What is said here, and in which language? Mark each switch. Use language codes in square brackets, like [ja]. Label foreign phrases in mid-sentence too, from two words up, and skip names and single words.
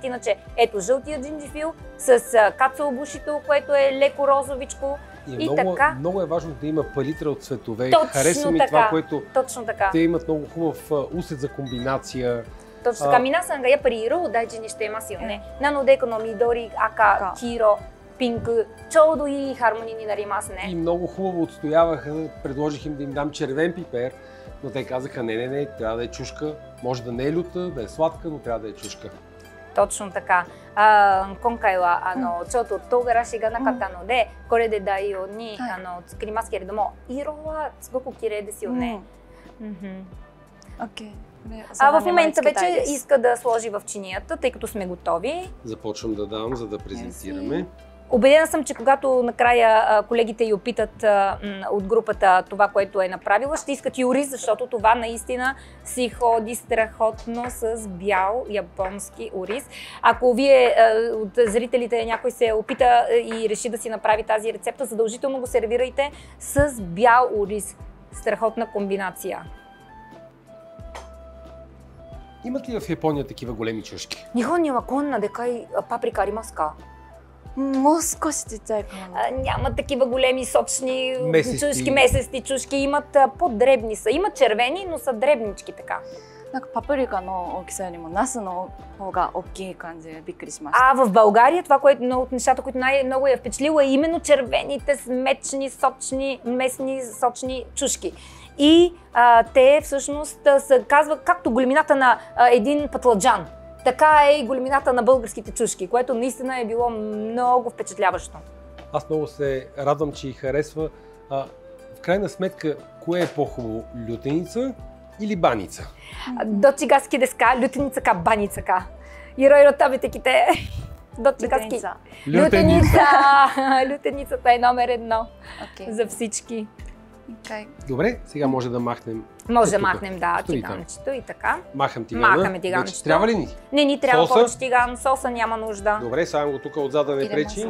[bg] Иначе ето жълтия джинджифил с кацуобушито, което е леко розовичко. И така. Много е важно да има палитра от цветове. Харесва ми това, което те имат много хубав усет за комбинация. Точно така. [ja] 皆さんがやっぱり色を大事にしていますよね。なのでこの緑、赤、黄色、ピンク、ちょうどいいハーモニーになりますね。 [bg] И много хубаво отстояваха, предложих им да им дам червен пипер, но те казаха не, трябва да е чушка. Може да не е люта, да е сладка, но трябва да е чушка. Точно така. [ja] 今回はちょっと唐辛子がなかったので、これで代用に作りますけれども、色はすごく綺麗ですよね。 [bg] В момента вече иска да сложи в чинията, тъй като сме готови. Започвам да давам, за да презентираме. Убедена съм, че когато накрая колегите й опитат от групата това, което е направила, ще искат и ориз, защото това наистина си ходи страхотно с бял японски ориз. Ако вие от зрителите някой се опита и реши да си направи тази рецепта, задължително го сервирайте с бял ориз. Страхотна комбинация. Имат ли в Япония такива големи чушки? [ja] 日本にはこんなでかいパプリカありますか? もう少しちっちゃいかな。 [bg] Няма такива големи сочни чушки, месести чушки, имат по-дребни са. Имат червени, но са дребнички така. [ja] なんかパプリカの大きさよりもナスの方が大きい感じでびっくりしました。 [bg] В България това, което едно от нещата, които най-много я впечатлило, е именно червените, смечни, сочни, местни сочни чушки. и те всъщност се казват както големината на един патладжан, така е и големината на българските чушки, което наистина е било много впечатляващо. Аз много се радвам, че й харесва. В крайна сметка, кое е по-хубаво? Лютеница или баница? [ja] Дочигаски деска, лютеница ка, баница ка. いろいろ食べてきて。どっちが好き. [bg] Лютеница! Лютеницата е номер 1 за всички. Добре, сега може да махнем. Може да махнем, да, тиганчето и така. Махам тигана. Махаме тиганчето. Трябва ли ни? Не ни трябва повече тиган, соса няма нужда. Добре, само го тук отзад да не пречи.